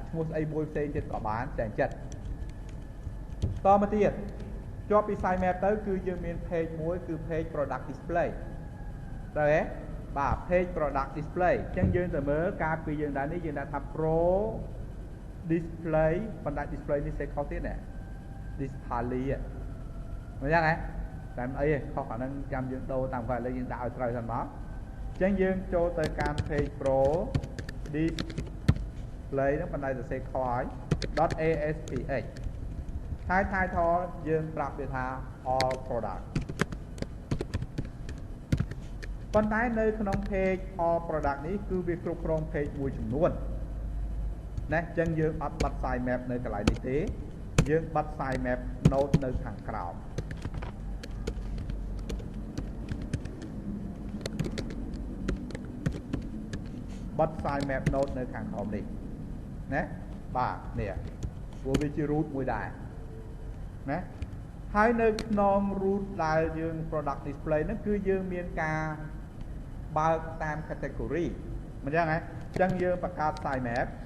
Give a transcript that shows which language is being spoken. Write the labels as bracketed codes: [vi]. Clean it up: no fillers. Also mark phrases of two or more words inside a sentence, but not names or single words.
[km] ឈ្មោះស្អីមួយផ្សេងទៀតក៏បានតែចិត្តតមកទៀតជាប់ពី [en] site map [km] ទៅគឺយើងមាន page មួយគឺ [en] page product display [km] តើហ៎បាទ [en] page product display [km] អញ្ចឹងយើងទៅមើលការពីយើងដែរនេះយើងដាក់ថា [en] pro display [km] ប៉ុន្តែ display នេះសេខុសទៀតណា display មិនចឹងហ៎តែមិនអីទេខុសអាហ្នឹងចាំយើងដូរតាមគាត់ឥឡូវយើងដាក់ឲ្យត្រូវសិនមកអញ្ចឹងយើងចូលទៅកាន់ [en] page pro [km] display ហ្នឹងប៉ុន្តែសរសេរខុសហើយ .aspx ហើយ title យើងប្រាប់វាថា [en] all product [km] ប៉ុន្តែនៅក្នុង [en] page all product [km] នេះគឺវាគ្រប់គ្រង page មួយចំនួនណាអញ្ចឹងយើងអត់បិទ [en] site map [km] នៅកន្លែងនេះទេយើងបិទ [en] site map node [km] នៅខាងក្រោម បិទ [en] site map node [km] នៅខាងក្រោមនេះណាបាទនេះព្រោះវាជា root មួយដែរណាហើយនៅក្នុង root ដែលយើង [en] product display [km] ហ្នឹងគឺយើងមានការបើកតាម category មិនចឹងហ៎អញ្ចឹងយើងបង្កើត [en] site map